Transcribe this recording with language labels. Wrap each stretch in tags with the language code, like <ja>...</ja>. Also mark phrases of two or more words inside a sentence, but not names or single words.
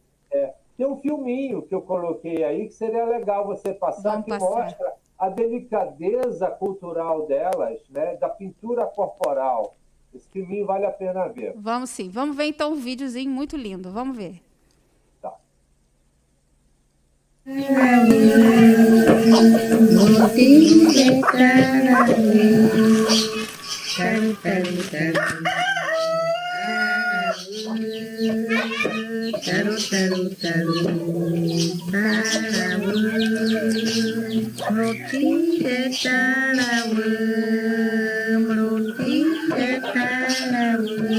<pt>Tem um filminho que eu coloquei aí que seria legal você passar, mostra a delicadeza cultural delas, né, da pintura corporal. Esse filminho vale a pena ver. Vamos sim. Vamos ver então um videozinho muito lindo. Vamos ver. Tá. Taru taru taru tarawu mruti de tarawu mruti de tarawu</pt>